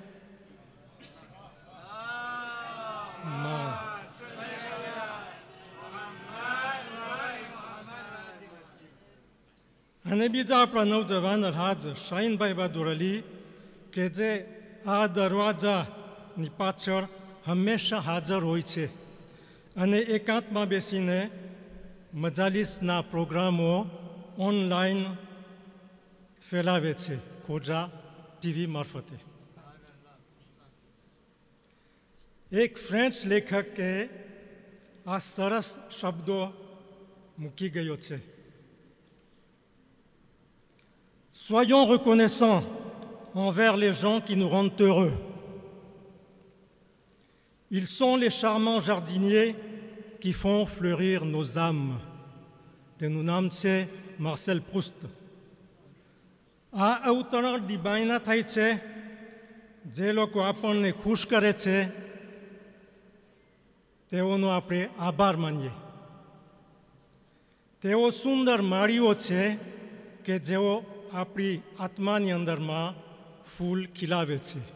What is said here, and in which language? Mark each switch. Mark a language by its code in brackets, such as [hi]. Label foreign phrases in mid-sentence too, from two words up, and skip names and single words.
[gu] અને બીજા આપણા નવજવાન અલહાજ શાહીનભાઈ બહાદુર અલી, કે જે આ દરવાજાની પાછળ હંમેશા હાજર હોય છે અને એકાંતમાં બેસીને મજાલીસના પ્રોગ્રામો ઓનલાઈન ફેલાવે છે ખોજા ટીવી મારફતે. એક ફ્રેન્ચ લેખકે આ સરસ શબ્દો મૂકી ગયો છે: [fr] Soyons reconnaissants envers les gens qui nous rendent heureux. Ils sont les charmants jardiniers qui font fleurir nos âmes. [gu] તેનું નામ છે માર્સેલ પ્રુસ્ત. આ અવતરણ દિબાઈના થાય છે જે લોકો આપણને ખુશ કરે છે, તેઓનો આપણે આભાર માનીએ. તેઓ સુંદર માળીઓ છે કે જેઓ આપણી આત્માની અંદરમાં ફૂલ ખીલાવે છે.